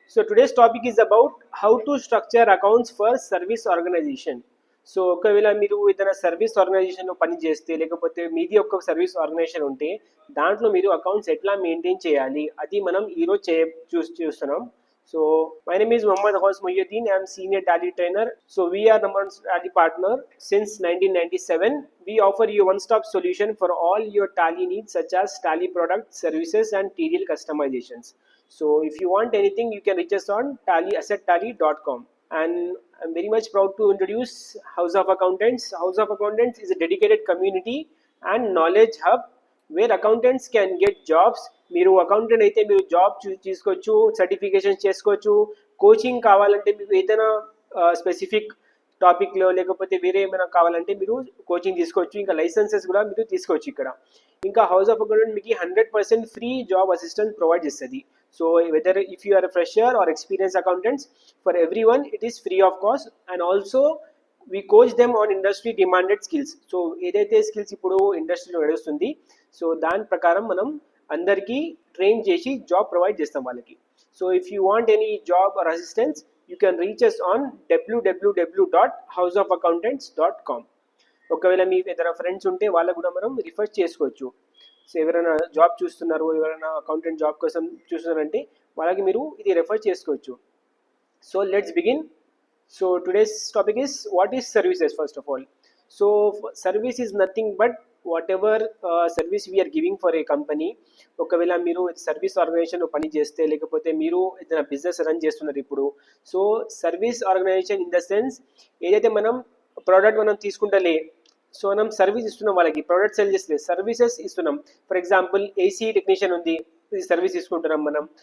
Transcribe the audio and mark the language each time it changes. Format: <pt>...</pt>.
<en>So today's topic is about how to structure accounts for service organization.</en> <te>So ఒకవేళ మీరు ఏదైనా service ఆర్గనైజేషన్లో పని చేస్తే లేకపోతే మీది ఒక సర్వీస్ ఆర్గనైజేషన్ ఉంటే దాంట్లో మీరు అకౌంట్స్ ఎట్లా మెయింటైన్ చేయాలి అది మనం ఈరోజు చూస్తున్నాం.</te> <en>So my name is Mohammad Ghaus Muhyiddin. I am senior tally trainer. So we are number one tally partner since 1997. We offer you one-stop solution for all your tally needs such as tally products, services and TDL customizations. So if you want anything, you can reach us on assettally.com. And I'm very much proud to introduce House of Accountants. House of Accountants is a dedicated community and knowledge hub where accountants can get jobs.</en> <te>మీరు accountant అయితే మీరు job తీసుకోవచ్చు, certification చేసుకోవచ్చు, coaching కావాలంటే మీకు ఏదైనా specific టాపిక్లో లేకపోతే వేరే ఏమైనా కావాలంటే మీరు కోచింగ్ తీసుకోవచ్చు, ఇంకా లైసెన్సెస్ కూడా మీరు తీసుకోవచ్చు ఇక్కడ. ఇంకా హౌస్ ఆఫ్ అకౌంటెంట్ మీకు 100% ఫ్రీ జాబ్ అసిస్టెన్స్ ప్రొవైడ్ చేస్తుంది.</te> <en>So whether if you are fresher or experience accountants, for every one it is free of cost. And also we coach them on industry demanded skills.</en> <te>So ఏదైతే skills ఇప్పుడు ఇండస్ట్రీలో నడుస్తుంది so దాని ప్రకారం మనం అందరికీ train చేసి జాబ్ ప్రొవైడ్ చేస్తాం వాళ్ళకి.</te> <en>So if you want any job or assistance you can reach us on www.houseofaccountants.com.</en> <te>ఒకవేళ మీ ఏదైనా ఫ్రెండ్స్ ఉంటే వాళ్ళకు కూడా మనం రిఫర్ చేసుకోవచ్చు. సో ఎవరైనా జాబ్ చూస్తున్నారు, ఎవరైనా అకౌంటెంట్ జాబ్ కోసం చూస్తున్నారంటే వాళ్ళకి మీరు ఇది రెఫర్ చేసుకోవచ్చు.</te> <en>So let's begin. So today's topic is what is services first of all. So service is nothing but whatever service we are giving for a company.</en> <te>ఒకవేళ మీరు సర్వీస్ ఆర్గనైజేషన్లో పని చేస్తే లేకపోతే మీరు ఏదైనా బిజినెస్ రన్ చేస్తున్నారు ఇప్పుడు, so</te> <en>service organisation in the sense</en> <te>ఏదైతే మనం ప్రోడక్ట్ మనం తీసుకుంటలే, సో మనం సర్వీస్ ఇస్తున్నాం వాళ్ళకి, ప్రోడక్ట్ సెల్ చేస్తే సర్వీసెస్ ఇస్తున్నాం. ఫర్ ఎగ్జాంపుల్ ఏసీ టెక్నీషియన్ ఉంది, సర్వీస్ తీసుకుంటున్నాం మనం.</te>